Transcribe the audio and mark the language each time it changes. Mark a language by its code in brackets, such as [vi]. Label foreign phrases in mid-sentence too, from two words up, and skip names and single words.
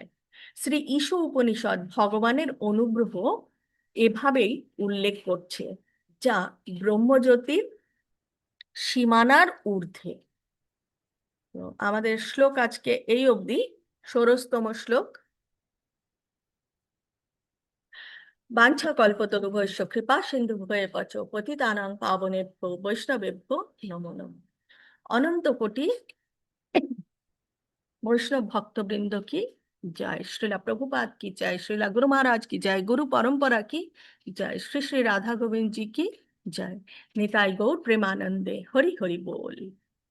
[bn] শ্রী ঈশ উপনিষদ ভগবানের অনুগ্রহ এভাবেই উল্লেখ করছে, যা ব্রহ্মজ্যোতির সীমানার ঊর্ধ্বে। তো আমাদের শ্লোক আজকে এই অবধি, ১৬তম শ্লোক। [sa] বাঞ্ছাকল্পতরুভ্যশ্চ কৃপা সিন্ধুভ্যেব চ পতিতানাং পাবনেভ্যো বৈষ্ণবেভ্যো নমো নমঃ। [hi] अनंत कोटि वैष्णव भक्तवृंद की जय, श्रील प्रभुपाद की जय, श्रील गुरु महाराज की जय, गुरु परंपरा की जय, श्री श्री राधा गोविंद जी की जय। [bn] নিতাই গৌর প্রেমানন্দে হরি হরি বোল।